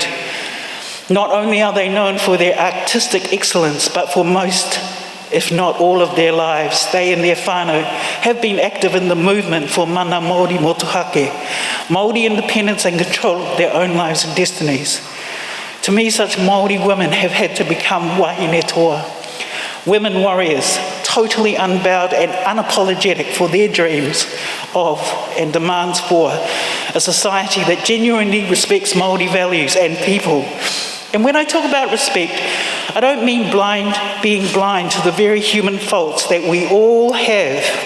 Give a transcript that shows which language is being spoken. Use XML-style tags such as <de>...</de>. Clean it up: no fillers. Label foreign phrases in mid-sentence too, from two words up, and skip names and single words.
<en>Not only are they known for their artistic excellence, but for most, if not all of their lives, they and their whānau have been active in the movement for</en> <mi>mana Māori motuhake,</mi> <en>Māori independence and control of their own lives and destinies. To me, such Māori women have had to become</en> <mi>wahine toa,</mi> <en>women warriors, totally unbowed and unapologetic for their dreams of and demands for a society that genuinely respects Māori values and people. And when I talk about respect, I don't mean being blind to the very human faults that we all have.</en>